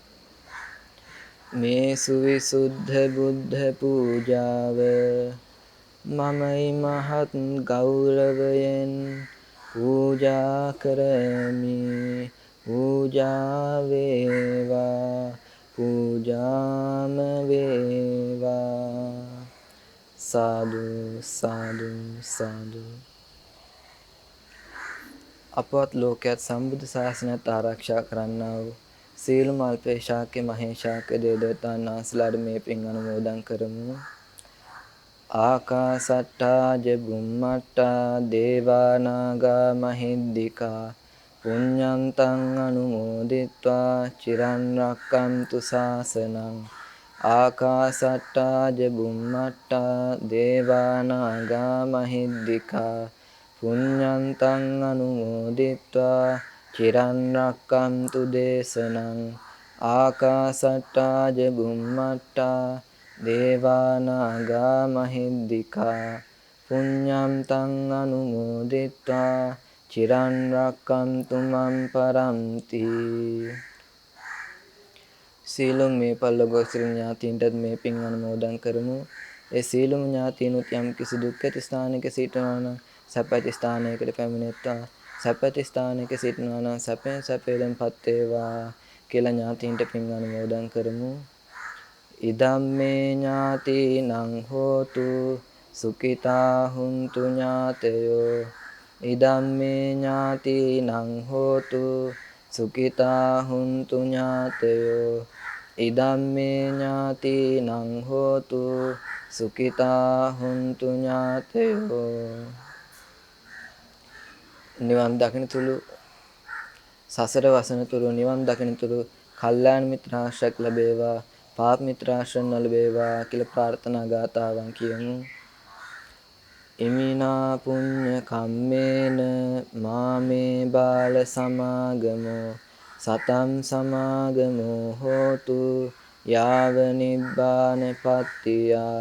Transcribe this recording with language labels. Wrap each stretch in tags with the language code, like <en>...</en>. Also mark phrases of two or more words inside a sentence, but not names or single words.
<si>මේ සුවිසුද්ධ බුද්ධ පූජාව මමයි මහත් ගෞරවයෙන් පූජා කරමි පූජා වේවා පූජාම වේවා සාදු සාදු සාදු අපවත් ලෝකයට සම්බුද්ධ ශාසනයත් ආරක්ෂා කරන්නා වූ සීල මල්පේ ශාක්‍ය මහේශාක්‍ය දේවතාවුන් වහන්සේලාට මේ පින් අනුමෝදන් කරමු.</si> <pi>ආකාසට්ටා ජෙබුම්මට්ටා දේවා නාග මහිද්దికා පුඤ්ඤන්තං අනුමෝදිත්වා චිරන් රැක්කන්තු ශාසනං ආකාසට්ටා ජෙබුම්මට්ටා දේවා නාග මහිද්దికා පුඤ්ඤන්තං අනුමෝදිත්වා චිරන් රැක්කන්තු දේශනං ආකාසට්ටා ජෙබුම්මට්ටා දේවා නාග මහිද්దికා පුඤ්ඤන්තං අනුමෝදිත්වා චිරන් රැක්කන්තු මම් පරන්ති.</pi> <si>සීලොම් මේ පල්ලොගොස්සිර ඥාතීන්ටත් මේ පින් අනුමෝදන් කරමු. ඒ සීලොම් ඥාතීනුත් යම් කිසි දුක් ඇති ස්ථානයක සිටිනවා නම් සැපැති ස්ථානයකට පැමිණෙත්වා. සැපැති ස්ථානයක සිටිනවා නම් සැපෙන් සැපෙලෙන්පත් වේවා කියලා ඥාතීන්ට පින් අනුමෝදන් කරමු.</si> <pi>ඉදම්මේ ඥාතීනං හෝතු සුඛිතා හුන්තු ඥාතයෝ ඉදම්මේ ඥාතීනං හෝතු සුඛිතා හුන්තු ඥාතයෝ ඉදම්මේ ඥාතීනං හෝතු සුඛිතා හුන්තු ඥාතයෝ.</pi> <si>නිවන් දකින තුරු සසර වසන තුරු නිවන් දකින තුරු කල්යාණ මිත්‍ර ආශ්‍රයක් ලැබේවා පාප මිත්‍ර ආශ්‍රය නොලැබේවා කියලා ප්‍රාර්ථනා ගාතාවන් කියමු.</si> <pi>ඉමිනා පුඤ්ඤ කම්මේන මාමේ බාල සමාගමෝ සතං සමාගමෝ හෝතු යාව නිබ්බාන පත්තියා.</pi>